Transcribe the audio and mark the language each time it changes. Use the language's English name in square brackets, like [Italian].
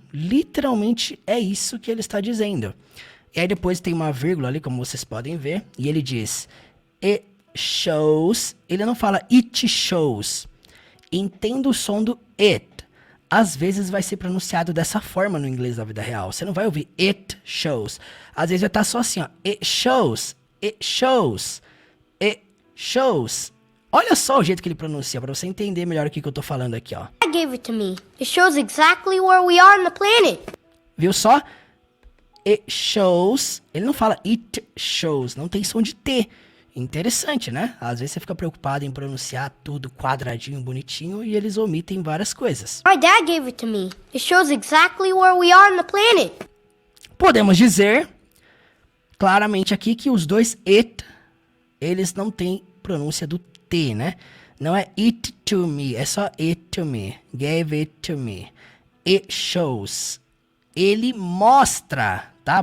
[Portuguese] Literalmente é isso que ele está dizendo. E aí depois tem uma vírgula ali, como vocês podem ver, e ele diz [English] it shows. [Portuguese] Ele não fala [English] it shows. [Portuguese] Entenda o som do it. Às vezes vai ser pronunciado dessa forma no inglês da vida real. Você não vai ouvir [English] it shows. [Portuguese] Às vezes vai estar só assim, ó. [English] It shows, it shows, it shows. [Portuguese] Olha só o jeito que ele pronuncia, para você entender melhor o que eu tô falando aqui, ó. [English] Dad gave it to me. It shows exactly where we are on the planet. [Portuguese] Viu só? [English] It shows. [Portuguese] Ele não fala it shows. Não tem som de T. Interessante, né? Às vezes você fica preocupado em pronunciar tudo quadradinho, bonitinho, e eles omitem várias coisas. [English] My dad gave it to me. It shows exactly where we are on the planet. [Portuguese] Podemos dizer claramente aqui que os dois it, eles não têm pronúncia do T, né? Não é it to me, é só it to me. [English] Gave it to me. It shows. [Portuguese] Ele mostra, tá?